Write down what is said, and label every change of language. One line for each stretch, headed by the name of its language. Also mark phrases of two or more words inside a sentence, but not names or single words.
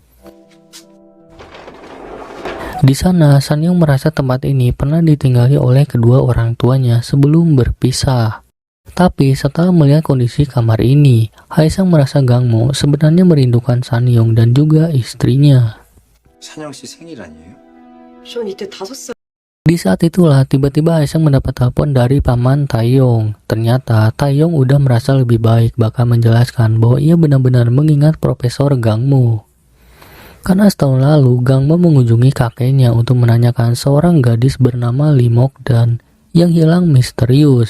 Indonesian: Di sana, Sanyong merasa tempat ini pernah ditinggali oleh kedua orang tuanya sebelum berpisah. Tapi setelah melihat kondisi kamar ini, Haesang merasa Gangmo sebenarnya merindukan Sanyong dan juga istrinya.
Korean: 산영 씨 생일 아니에요? 전 이때 5살.
Indonesian: Di saat itulah tiba-tiba Haesang mendapat telepon dari paman Taeyong. Ternyata Taeyong udah merasa lebih baik, bahkan menjelaskan bahwa ia benar-benar mengingat Profesor Gangmo. Karena setahun lalu Gangmo mengunjungi kakeknya untuk menanyakan seorang gadis bernama Lee Mok-dan yang hilang misterius.